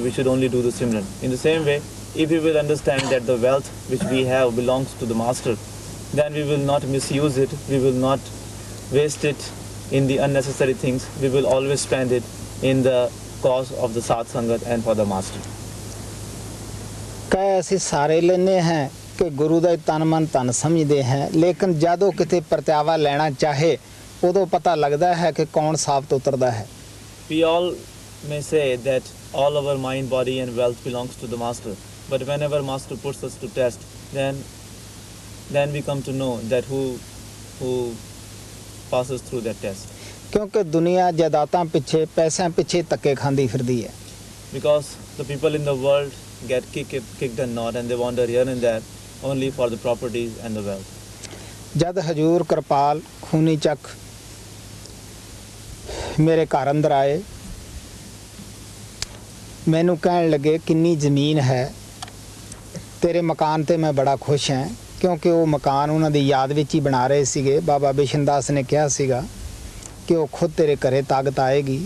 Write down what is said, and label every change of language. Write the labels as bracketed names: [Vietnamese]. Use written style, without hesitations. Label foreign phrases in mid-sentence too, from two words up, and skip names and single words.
[English] We should only do the Simran. In the same way, if we will understand that the wealth which we have belongs to the master, then we will not misuse it, we will not waste it in the unnecessary things. We will always spend it in the cause of the Sat Sangat and for the master. [Punjabi] ਕਹੇ ਅਸੀਂ ਸਾਰੇ ਲੈਨੇ ਹਾਂ ਕਿ ਗੁਰੂ ਦਾ ਤਨ ਮਨ ਧਨ ਸਮਝਦੇ ਹਾਂ, ਲੇਕਿਨ ਜਦੋਂ ਕਿਤੇ ਪ੍ਰਤਿਆਵਾ ਲੈਣਾ ਚਾਹੇ ਉਦੋਂ ਪਤਾ ਲੱਗਦਾ ਹੈ ਕਿ ਕੌਣ ਸਾਬਤ ਉਤਰਦਾ ਹੈ। [English] We all may say that all our mind, body and wealth belongs to the master, but whenever master puts us to test, then we come to know that who passes through that test. [Punjabi] ਕਿਉਂਕਿ ਦੁਨੀਆ ਜਾਇਦਾਦਾਂ ਪਿੱਛੇ, ਪੈਸਿਆਂ ਪਿੱਛੇ ਧੱਕੇ ਖਾਂਦੀ ਫਿਰਦੀ ਹੈ। [English] Because the people in the world get kicked and not, and they wander here and there only for the properties and the wealth. [Punjabi] ਜਦ ਹਜੂਰ ਕਿਰਪਾਲ ਖੂਨੀ ਚੱਕ ਮੇਰੇ ਘਰ ਅੰਦਰ ਆਏ, ਮੈਨੂੰ ਕਹਿਣ ਲੱਗੇ ਕਿੰਨੀ ਜ਼ਮੀਨ ਹੈ, ਤੇਰੇ ਮਕਾਨ ਤੇ ਮੈਂ ਬੜਾ ਖੁਸ਼ ਹਾਂ। ਕਿਉਂਕਿ ਉਹ ਮਕਾਨ ਉਹਨਾਂ ਦੀ ਯਾਦ ਵਿੱਚ ਹੀ ਬਣਾ ਰਹੇ ਸੀਗੇ। ਬਾਬਾ ਬਿਸ਼ਨ ਦਾਸ ਨੇ ਕਿਹਾ ਸੀਗਾ ਕਿ ਉਹ ਖੁਦ ਤੇਰੇ ਘਰੇ ਤਾਕਤ ਆਏਗੀ।